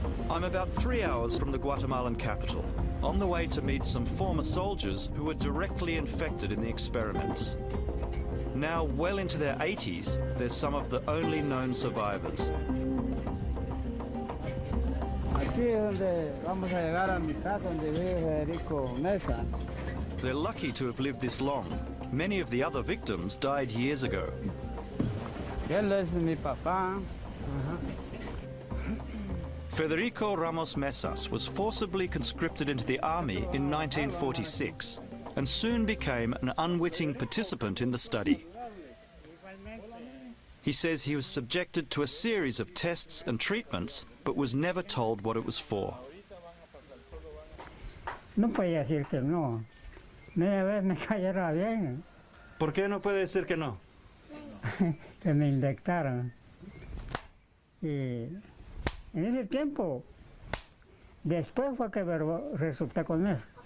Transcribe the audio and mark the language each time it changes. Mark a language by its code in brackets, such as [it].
[en] I'm about 3 hours from the Guatemalan capital, on the way to meet some former soldiers who were directly infected in the experiments. Now well into their 80s, they're some of the only known survivors. [es] Aquí es donde vamos a llegar a mi casa, donde vive Federico Mesa. [en] They're lucky to have lived this long. Many of the other victims died years ago. [es] Él es mi papá. [en] Federico Ramos Mesas was forcibly conscripted into the army in 1946 and soon became an unwitting participant in the study. He says he was subjected to a series of tests and treatments, but was never told what it was for. [es] No podía decir que no. Media vez me cayera bien. ¿Por qué no puede decir que no? Que me inyectaron. Y en ese tiempo, después fue que resulté con eso.